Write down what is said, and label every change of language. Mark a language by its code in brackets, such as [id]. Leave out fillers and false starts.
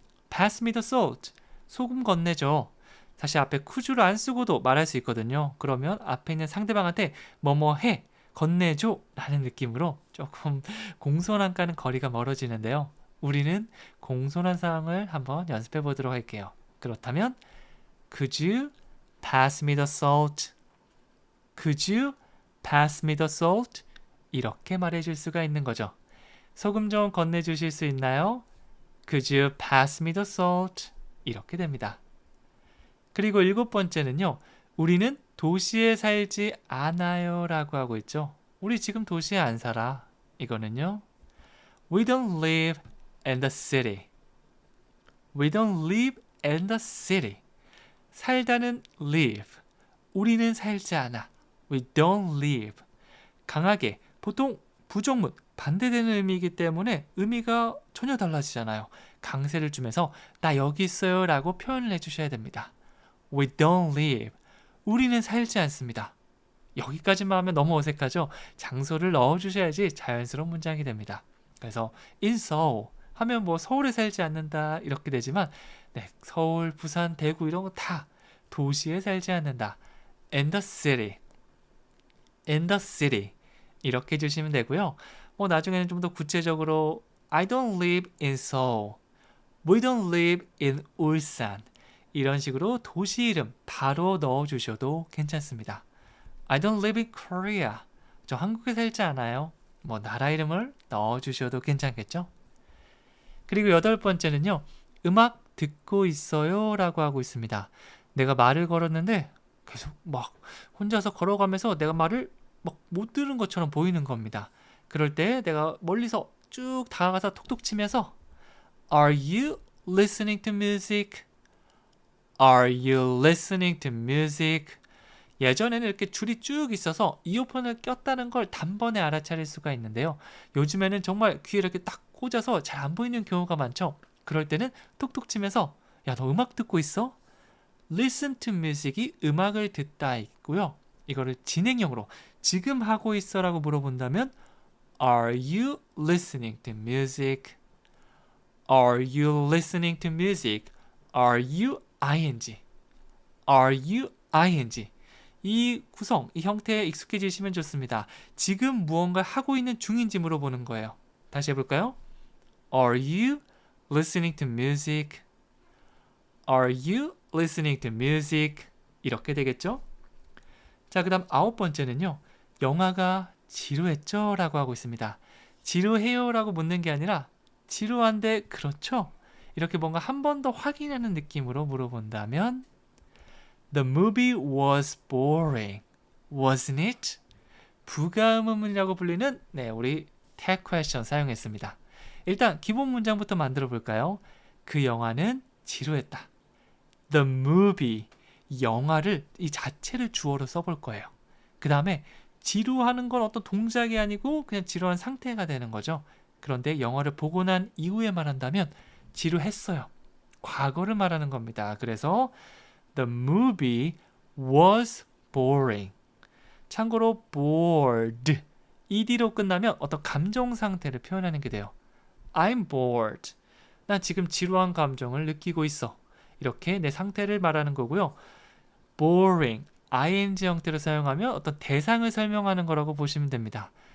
[en] pass me the salt. [ko] 소금 건네줘. 사실 앞에 could를 안 쓰고도 말할 수 있거든요. 그러면 앞에 있는 상대방한테 뭐뭐 해, 건네줘 라는 느낌으로 조금 공손함과는 거리가 멀어지는데요. 우리는 공손한 상황을 한번 연습해 보도록 할게요. 그렇다면 [en] Could you pass me the salt? Could you pass me the salt? [ko] 이렇게 말해줄 수가 있는 거죠. 소금 좀 건네주실 수 있나요? [en] Could you pass me the salt? [ko] 이렇게 됩니다. 그리고 7번째는요. 우리는 도시에 살지 않아요 라고 하고 있죠. 우리 지금 도시에 안 살아. 이거는요. [en] We don't live in the city. We don't live in the city. [ko] 살다는 [en] live. [ko] 우리는 살지 않아. [en] We don't live. [ko] 강하게 보통 부정문 반대되는 의미이기 때문에 의미가 전혀 달라지잖아요. 강세를 주면서 나 여기 있어요 라고 표현을 해주셔야 됩니다. [en] We don't live. [ko] 우리는 살지 않습니다. 여기까지만 하면 너무 어색하죠? 장소를 넣어주셔야지 자연스러운 문장이 됩니다. 그래서 [en] in Seoul [ko] 하면 뭐 서울에 살지 않는다 이렇게 되지만 네, 서울, 부산, 대구 이런 거 다 도시에 살지 않는다. [en] In the city. In the city. [ko] 이렇게 해주시면 되고요. 나중에는 좀 더 구체적으로 [en] I don't live in Seoul. We don't live in 울산. [ko] 이런 식으로 도시 이름 바로 넣어주셔도 괜찮습니다. [en] I don't live in Korea. [ko] 저 한국에 살지 않아요. 나라 이름을 넣어주셔도 괜찮겠죠? 그리고 8번째는요. 음악 듣고 있어요 라고 하고 있습니다. 내가 말을 걸었는데 계속 막 혼자서 걸어가면서 내가 말을 막 못 들은 것처럼 보이는 겁니다. 그럴 때 내가 멀리서 쭉 다가가서 톡톡 치면서 [en] Are you listening to music? Are you listening to music? [ko] 예전에는 이렇게 줄이 쭉 있어서 이어폰을 꼈다는 걸 단번에 알아차릴 수가 있는데요. 요즘에는 정말 귀에 이렇게 딱 꽂아서 잘 안 보이는 경우가 많죠. 그럴 때는 톡톡 치면서 야, 너 음악 듣고 있어? [en] Listen to music [ko] 이 음악을 듣다 있고요. 이거를 진행형으로 지금 하고 있어 라고 물어본다면 [en] Are you listening to music? Are you listening to music? Are you ing? Are you ing? [ko] 이 구성, 이 형태에 익숙해지시면 좋습니다. 지금 무언가 하고 있는 중인지 물어보는 거예요. 다시 해볼까요? [en] Are you listening to music? Are you listening to music? [ko] 이렇게 되겠죠? 자, 그 다음 9번째는요. 영화가 지루했죠? 라고 하고 있습니다. 지루해요? 라고 묻는 게 아니라 지루한데 그렇죠? 이렇게 뭔가 한 번 더 확인하는 느낌으로 물어본다면 [en] The movie was boring, wasn't it? [ko] 부가의문문이라고 불리는 우리 tag question 사용했습니다. 일단 기본 문장부터 만들어 볼까요? 그 영화는 지루했다. [en] The movie, [ko] 영화를 이 자체를 주어로 써볼 거예요. 그 다음에 지루하는 건 어떤 동작이 아니고 그냥 지루한 상태가 되는 거죠. 그런데 영화를 보고 난 이후에 말한다면 지루했어요. 과거를 말하는 겁니다. 그래서 [en] The movie was boring. [ko] 참고로 bored, ed로 끝나면 어떤 감정 상태를 표현하는 게 돼요. [en] I'm bored. [ko] 난 지금 지루한 감정을 느끼고 있어. 이렇게 내 상태를 말하는 거고요. boring, ing 형태로 사용하면 어떤 대상을 설명하는 거라고 보시면 됩니다.